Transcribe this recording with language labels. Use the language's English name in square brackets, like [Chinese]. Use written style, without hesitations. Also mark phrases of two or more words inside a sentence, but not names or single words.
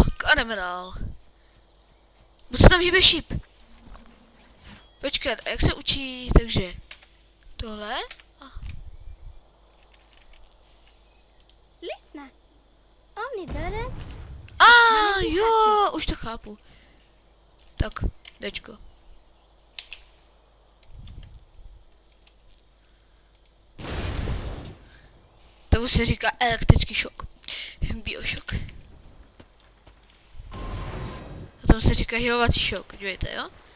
[Czech] A jdeme dál. Bo se tam hýbe šíp. Počkat, a jak se učí, takže tohle? [Swedish] Lyssna. Om ni dörren [Czech] Jo, už to chápu. Tak, Dčko. Tomu se říká elektrický šok. Biošok. A tomu se říká hylovací šok, dívejte, jo?